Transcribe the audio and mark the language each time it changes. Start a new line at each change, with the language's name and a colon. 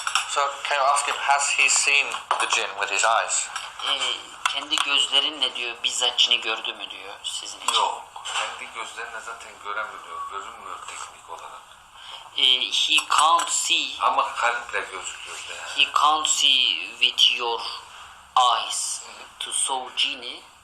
English: So, can I ask him, has he seen the jinn with his eyes?
Turkish: Kendi gözlerinle diyor bizzat cini gördü mü diyor sizin için. Yok. kendi gözlerine zaten görünmüyor teknik olarak.
English: He can't see.
Turkish: Ama kalple gözüküyor yani.
English: He can't see with your eyes to saw genie.